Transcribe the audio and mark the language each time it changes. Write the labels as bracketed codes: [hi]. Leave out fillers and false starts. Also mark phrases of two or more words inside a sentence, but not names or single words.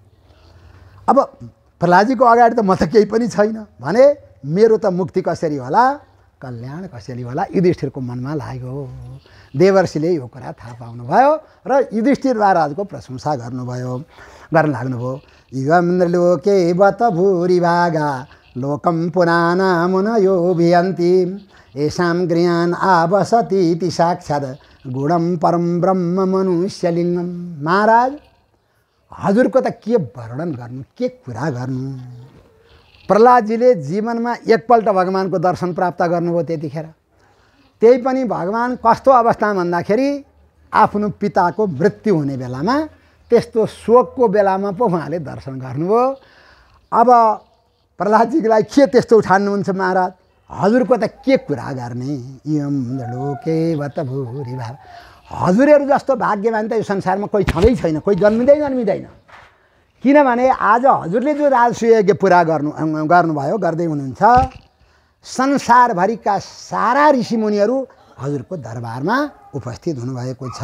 [ne] अब प्रहलादजीको अगाडि त म त केही पनि छैन भने मेरो त मुक्ति कसरी होला कल्याण कसरी होला युधिष्ठिरको मनमा लाग्यो। देवर्षिले यो कुरा थाहा पाउनुभयो र युधिष्ठिर महाराजको प्रशंसा गर्न लाग्नुभयो। [sa] युगन्द्रलोके बत भूरि भागा लोकं पुराणामुनयो भियन्ति येषां गृहान् आवसतीति साक्षात् गुणं परं ब्रह्म मनुष्यलिङ्गम। [ne] महाराज हजुरको त के वर्णन गर्नु के कुरा गर्नु। प्रहलादजीले जीवनमा एकपल्ट भगवानको दर्शन प्राप्त गर्नुभयो त्यतिखेर। त्यही पनि भगवान कस्तो अवस्थामा भन्दाखेरि आफ्नो पिताको मृत्यु हुने बेलामा त्यस्तो शोकको बेलामा पो उहाँले दर्शन गर्नुभयो। अब प्रहलादजीलाई के त्यस्तो ठान्नुहुन्छ महाराज हजुरको त के कुरा गर्ने। [sa] यम लोके बत भूरि भाग [ne] हजुरहरू जस्तो भाग्यवान त यो संसारमा कोही छँदै छैन कोही जन्मिँदैन। किनभने आज हजुरले जो राजसूय पुरा गर्नुभयो गर्दै हुनुहुन्छ संसारभरिका सारा ऋषिमुनिहरू हजुरको दरबारमा उपस्थित हुनुभएको छ।